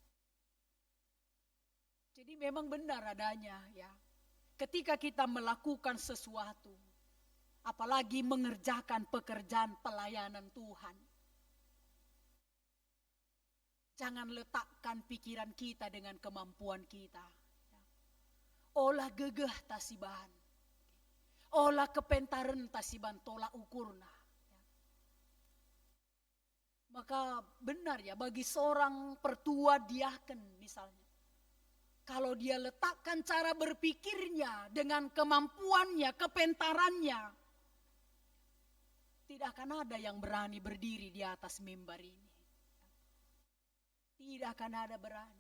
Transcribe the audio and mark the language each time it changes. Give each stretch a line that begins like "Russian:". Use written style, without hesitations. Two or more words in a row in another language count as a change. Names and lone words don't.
Indonesian: Jadi memang benar adanya ya. Ketika kita melakukan sesuatu, apalagi mengerjakan pekerjaan pelayanan Tuhan, jangan letakkan pikiran kita dengan kemampuan kita.
Batak Karo: Olah gegeh tasiban, olah kepentaran tasiban tolak ukurna.
Indonesian: Maka benar ya bagi seorang pertua diaken misalnya, kalau dia letakkan cara berpikirnya dengan kemampuannya, kepentarannya, tidak akan ada yang berani berdiri di atas mimbar ini. Tidak akan ada berani.